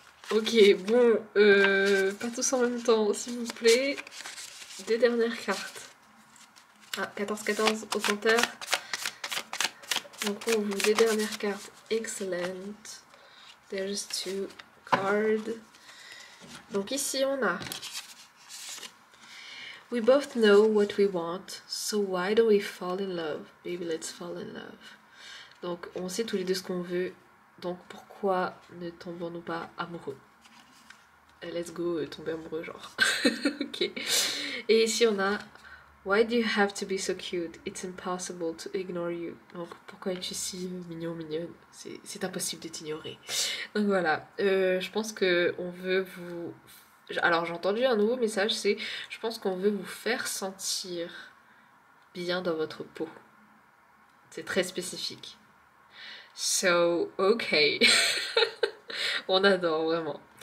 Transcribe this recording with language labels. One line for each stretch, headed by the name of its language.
French: Ok, bon, pas tous en même temps, s'il vous plaît. Des dernières cartes. Ah, 14-14 au compteur. Donc on ouvre des dernières cartes.
English: Excellent. There's two cards.
French: Donc ici on a
English: We both know what we want, so why don't we fall in love? Baby, let's fall in love.
French: Donc on sait tous les deux ce qu'on veut, donc pourquoi ne tombons-nous pas amoureux?
English: Let's go,
French: tomber amoureux genre. Ok. Et ici on a
English: Why do you have to be so cute? It's impossible to ignore you.
French: Donc pourquoi es-tu si mignon, mignonne? C'est impossible de t'ignorer. Donc voilà, je pense que on veut vous... Alors j'ai entendu un nouveau message, c'est je pense qu'on veut vous faire sentir bien dans votre peau. C'est très spécifique. So, ok. On adore vraiment.